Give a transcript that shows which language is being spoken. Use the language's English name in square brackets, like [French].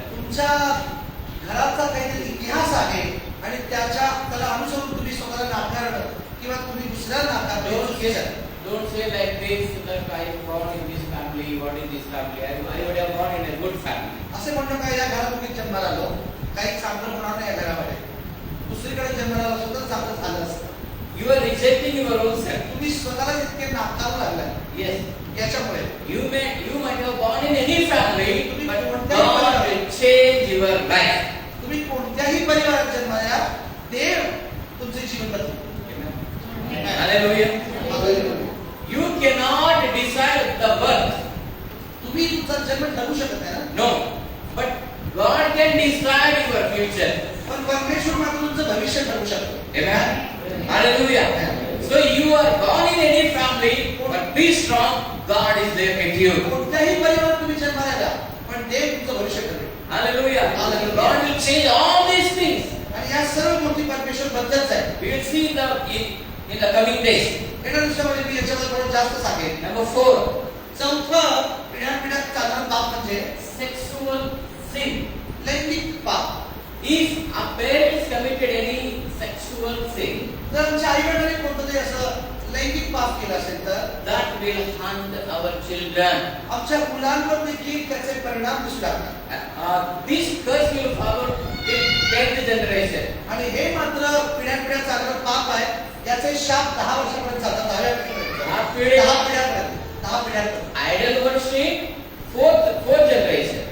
[Marathi] तुमच्या घराचा काहीतरी इतिहास आहे आणि त्याला अनुसरून तुम्ही स्वतःला नाकारणं किंवा तुम्ही दुसऱ्याला नाकारणं. [English] Don't say like this that I am born in this family. What is this family? I would have born in a good family. [Marathi] असे म्हणणं काय या घरात तुम्ही जन्माला आलो काही चांगलं होणार नाही या घरामध्ये. दुसरीकडे जन्माला आलो सुद्धा चांगलं झालं असतं. [English] You are rejecting your own self. [Marathi] तुम्ही स्वतःला इतके नाकारू लागलाय. [English] Yes. [Marathi] याच्यामुळे [English] You might have born in any family, but [Marathi] कोणत्याही [English] God [Marathi] परिवारात- [English] will change your life. [Marathi] तुम्ही कोणत्याही परिवारात जन्माला या, देव तुमचे जीवन बदलतो. [English] Hallelujah. You cannot decide the birth. [Marathi] तुम्ही तुमचा जन्म ठरवू शकत नाही ना. [English] No. But God can decide your future. [Marathi] पण परमेश्वर मात्र तुमचं भविष्य ठरवू शकतो. [English] Amen. Hallelujah. So you are born in any family, but be strong. God is there with you. [Marathi] कोणत्याही परिवारात तुम्ही जन्माला या, पण देव तुमचं भविष्य ठरवेल. [English] Hallelujah. Hallelujah. God will change all these things. [Marathi] आणि या सर्व गोष्टी परमेश्वर बदलत आहे. [English] We will see in the coming days. [Marathi] येणाऱ्या दिवसामध्ये मी याच्यावर थोडं जास्त सांगेन. [English] Number 4, [Marathi] चौथं पिढ्यानपिढ्या चालणारं पाप म्हणजे [English] sexual sin. [Marathi] लैंगिक पाप. [English] If our parents committed any sexual sin, [Marathi] जर आमच्या आईवडिलांनी कोणतं असं लैंगिक पाप केलं असेल तर [English] that will haunt our children. [Marathi] आमच्या मुलांवर देखील त्याचे परिणाम दिसू लागतात. [English] This curse will follow till 10th generation. [Marathi] आणि हे मात्र पिढ्यानपिढ्या चालणारं पाप आहे. याचे शाप 10 वर्षापर्यंत चालतात. 10व्या पिढीपर्यंत. 10 पिढ्यापर्यंत. 10 पिढ्यापर्यंत. [English] Idol worship, fourth generation.